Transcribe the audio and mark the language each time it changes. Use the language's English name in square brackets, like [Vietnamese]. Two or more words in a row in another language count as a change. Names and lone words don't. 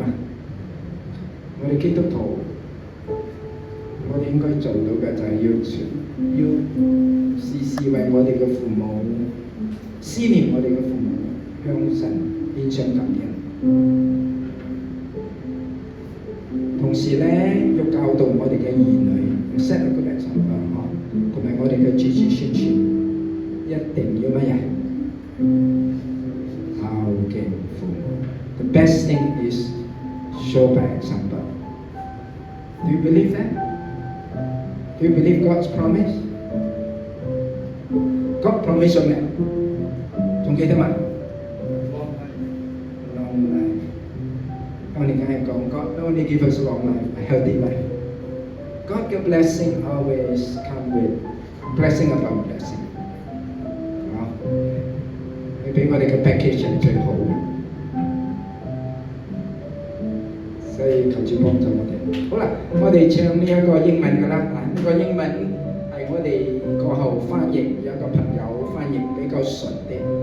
[Cantonese] 我哋基督徒，我哋應該做到嘅就係要時時為我哋嘅父母思念我哋嘅父母，向神獻上感恩。同時咧，要教導我哋嘅兒女 [English] set a good example [Cantonese] 同埋我哋嘅子子孫孫，一定要乜嘢？孝敬父母。 [English] The best thing is show by example. Do you believe that? Do you believe God's promise? God promise [Cantonese] 咗咩？仲記得嘛？ [English] Long life。 [Cantonese] 我哋梗係講 [English] God not only give us long life, a healthy life. God 嘅 blessing always come with blessing upon blessing。 [Cantonese] 你俾我哋嘅 package 係最好嘅，所以求主幫助我哋。好啦，我哋唱呢一個英文㗎啦。呢個英文係我哋過後翻譯，有一個朋友翻譯比較順啲。